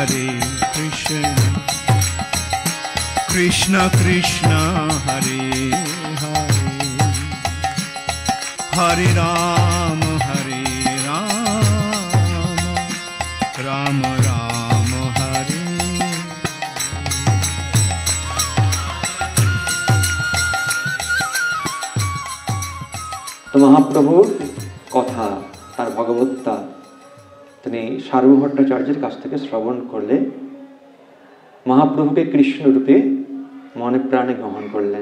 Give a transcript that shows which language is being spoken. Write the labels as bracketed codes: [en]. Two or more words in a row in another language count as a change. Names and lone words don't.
[sa] Krishna Krishna Hare Hare Hare Ram Ram Ram Hare [bn] তো মহাপ্রভুর কথা, তার ভগবত্তা তিনি সার্বভৌম ভট্টাচার্যের কাছ থেকে শ্রবণ করলে মহাপ্রভুকে কৃষ্ণ রূপে মনে প্রাণে গ্রহণ করলেন।